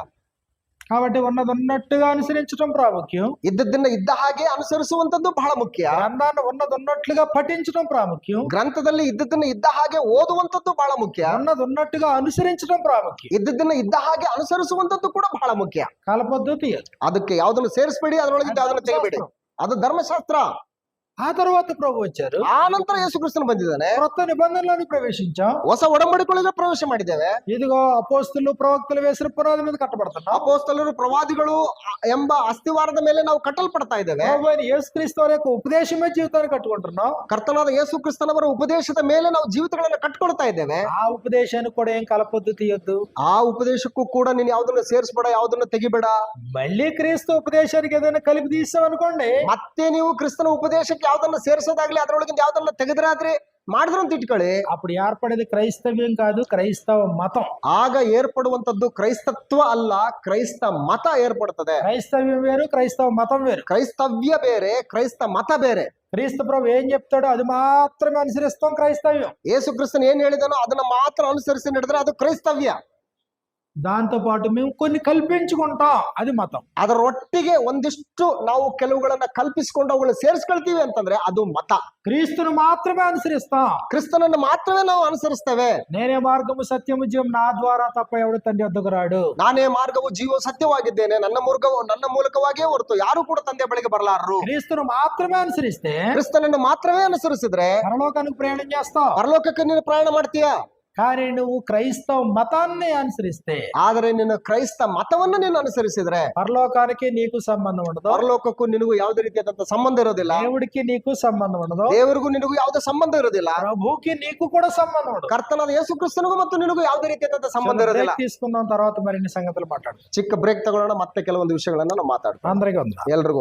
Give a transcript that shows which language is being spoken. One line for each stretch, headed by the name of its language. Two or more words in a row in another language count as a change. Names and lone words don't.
Telugu: కాబట్టి ఉన్నదన్నట్టుగా అనుసరించడం ప్రాముఖ్యం.
Kannada: ಇದ್ದದ್ದನ್ನ ಇದ್ದ ಹಾಗೆ ಅನುಸರಿಸುವಂತದ್ದು ಬಹಳ ಮುಖ್ಯ.
Telugu: గ్రంథాన్ని ఉన్నదన్నట్లుగా పఠించడం ప్రాముఖ్యం.
Kannada: ಗ್ರಂಥದಲ್ಲಿ ಇದ್ದದ್ದನ್ನ ಇದ್ದ ಹಾಗೆ ಓದುವಂತದ್ದು ಬಹಳ ಮುಖ್ಯ.
Telugu: ఉన్నదన్నట్టుగా అనుసరించడం ప్రాముఖ్యం.
Kannada: ಇದ್ದದ್ದನ್ನ ಇದ್ದ ಹಾಗೆ ಅನುಸರಿಸುವಂತದ್ದು ಕೂಡ ಬಹಳ ಮುಖ್ಯ.
Telugu: కలపొద్దు, తీయదు.
Kannada: ಅದಕ್ಕೆ ಯಾವ್ದನ್ನು ಸೇರಿಸಬೇಡಿ, ಅದರೊಳಗೆ ಯಾವ್ದನ್ನು ತೆಗಿಬೇಡಿ. ಅದು ಧರ್ಮಶಾಸ್ತ್ರ.
Telugu: ఆ తర్వాత ప్రభు వచ్చారు.
Kannada: ಆ ನಂತರ ಯೇಸು ಕ್ರಿಸ್ತನು ಬಂದಿದ್ದಾನೆ.
Telugu: కొత్త నిబంధనలోని ప్రవేశించాం.
Kannada: ಹೊಸ ಒಡಂಬಡಿಕೆಗಳಿಗೆ ಪ್ರವೇಶ ಮಾಡಿದ್ದೇವೆ.
Telugu: ఇదిగో అపోస్తలు ప్రవక్తలు వేసిన పునాది మీద కట్టబడుతున్నాం.
Kannada: ಅಪೊಸ್ತಲರು ಪ್ರವಾದಿಗಳು ಎಂಬ ಅಸ್ತಿವಾರದ ಮೇಲೆ ನಾವು ಕಟ್ಟಲ್ಪಡ್ತಾ ಇದ್ದೇವೆ.
Telugu: ప్రభువైన యేసుక్రీస్తు వారి యొక్క ఉపదేశమే జీవితాన్ని కట్టుకుంటున్నాం.
Kannada: ಕರ್ತನಾದ ಯೇಸು ಕ್ರಿಸ್ತನವರ ಉಪದೇಶದ ಮೇಲೆ ನಾವು ಜೀವಿತಗಳನ್ನ ಕಟ್ಕೊಳ್ತಾ ಇದ್ದೇವೆ.
Telugu: ఆ ఉపదేశానికి కూడా ఏం కలపొద్దు, తీయొద్దు.
Kannada: ಆ ಉಪದೇಶಕ್ಕೂ ಕೂಡ ನೀನು ಯಾವ್ದನ್ನ ಸೇರಿಸಬೇಡ, ಯಾವ್ದನ್ನ ತೆಗಿಬೇಡ.
Telugu: మళ్ళీ క్రీస్తు ఉపదేశానికి ఏదైనా కలిపి తీసాం అనుకోండి,
Kannada: ಮತ್ತೆ ನೀವು ಕ್ರಿಸ್ತನ ಉಪದೇಶಕ್ಕೆ ಯಾವ್ದನ್ನ ಸೇರಿಸೋದಾಗ್ಲಿ ಅದರೊಳಗಿಂದ ಯಾವ್ದನ್ನ ತೆಗೆದ್ರಾದ್ರೆ ಮಾಡಿದ್ರು ಅಂತ ಇಟ್ಕೊಳ್ಳಿ.
Telugu: అప్పుడు ఏర్పడేది క్రైస్తవ్యం కాదు, క్రైస్తవ మతం.
Kannada: ಆಗ ಏರ್ಪಡುವಂತದ್ದು ಕ್ರೈಸ್ತತ್ವ ಅಲ್ಲ, ಕ್ರೈಸ್ತ ಮತ ಏರ್ಪಡುತ್ತದೆ.
Telugu: క్రైస్తవ్యం వేరు, క్రైస్తవ మతం వేరు.
Kannada: ಕ್ರೈಸ್ತವ್ಯ ಬೇರೆ, ಕ್ರೈಸ್ತ ಮತ ಬೇರೆ.
Telugu: క్రీస్తు ప్రభు ఏం చెప్తాడో అది మాత్రమే అనుసరిస్తాం క్రైస్తవ్యం.
Kannada: ಯೇಸು ಕ್ರಿಸ್ತನ್ ಏನ್ ಹೇಳಿದಾನೋ ಅದನ್ನ ಮಾತ್ರ ಅನುಸರಿಸಿ ನಡೆದ್ರೆ ಅದು ಕ್ರೈಸ್ತವ್ಯ.
Telugu: దాంతో పాటు మేము కొన్ని కల్పించుకుంటాం, అది మతం.
Kannada: ಅದರೊಟ್ಟಿಗೆ ಒಂದಿಷ್ಟು ನಾವು ಕೆಲವುಗಳನ್ನ ಕಲ್ಪಿಸಿಕೊಂಡು ಅವುಗಳನ್ನ ಸೇರಿಸ್ಕೊಳ್ತೀವಿ ಅಂತಂದ್ರೆ ಅದು ಮತ.
Telugu: క్రీస్తును మాత్రమే అనుసరిస్తాం.
Kannada: ಕ್ರಿಸ್ತನನ್ನು ಮಾತ್ರವೇ ನಾವು ಅನುಸರಿಸ್ತೇವೆ.
Telugu: నేనే మార్గము సత్యము జీవం, నా ద్వారా తప్ప ఎవడు తండ్రి వద్దకు రాడు.
Kannada: ನಾನೇ ಮಾರ್ಗವು ಜೀವ ಸತ್ಯವಾಗಿದ್ದೇನೆ, ನನ್ನ ಮೂಲಕವಾಗಿಯೇ ಹೊರತು ಯಾರು ಕೂಡ ತಂದೆ ಬಳಿಗೆ ಬರಲಾರರು.
Telugu: క్రీస్తును మాత్రమే అనుసరిస్తే
Kannada: ಕ್ರಿಸ್ತನನ್ನು ಮಾತ್ರವೇ ಅನುಸರಿಸಿದ್ರೆ
Telugu: పరలోకానికి ప్రయాణం చేస్తావు.
Kannada: ಪರಲೋಕಕ್ಕೆ ನೀನು ಪ್ರಯಾಣ ಮಾಡ್ತೀಯಾ.
Telugu: కానీ నువ్వు క్రైస్తవ మతాన్ని అనుసరిస్తే,
Kannada: ಆದರೆ ನೀನು ಕ್ರೈಸ್ತ ಮತವನ್ನು ನೀನು ಅನುಸರಿಸಿದ್ರೆ
Telugu: పరలోకానికి నీకు సంబంధం ఉండదు.
Kannada: ಪರಲೋಕಕ್ಕೂ ನಿನಗೂ ಯಾವುದೇ ರೀತಿಯಾದಂತ ಸಂಬಂಧ ಇರೋದಿಲ್ಲ.
Telugu: దేవుడికి నీకు సంబంధం ఉండదు.
Kannada: ದೇವರಿಗೂ ನಿನಗೂ ಯಾವುದೇ ಸಂಬಂಧ ಇರೋದಿಲ್ಲ.
Telugu: ప్రభుకి నీకు కూడా సంబంధం ఉండదు.
Kannada: ಕರ್ತನಾದ ಯೇಸು ಕ್ರಿಸ್ತನಿಗೂ ಮತ್ತು ನಿನಗೂ ಯಾವುದೇ ರೀತಿಯಾದಂತ ಸಂಬಂಧ ಇರೋದಿಲ್ಲ.
Telugu: తీసుకుందాం, తర్వాత మరిన్ని సంగతులు మాట్లాడు.
Kannada: ಚಿಕ್ಕ ಬ್ರೇಕ್ ತಗೊಳ್ಳೋಣ, ಮತ್ತೆ ಕೆಲವೊಂದು ವಿಷಯಗಳನ್ನ ನಾವು ಮಾತಾಡ್ತೀವಿ.
Telugu: అందరికీ వందనాలు.
Kannada: ಎಲ್ರಿಗೂ